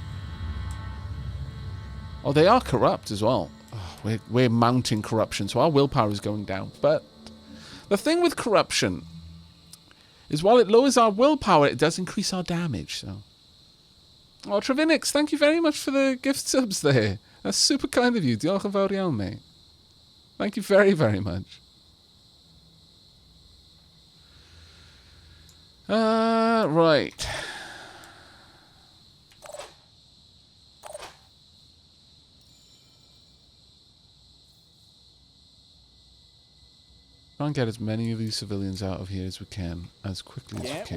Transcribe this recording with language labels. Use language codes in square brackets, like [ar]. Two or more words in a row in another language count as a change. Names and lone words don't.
[en] Oh, they are corrupt as well. Oh, we're mounting corruption, so our willpower is going down. But the thing with corruption is while it lowers our willpower, it does increase our damage. So, oh, Trevinix, thank you very much for the gift subs there. That's super kind of you. [cy] Diolch yn fawr iawn, mate. [en] Thank you very, very much. Right. Try and get as many of these civilians out of here as we can, as quickly as we can.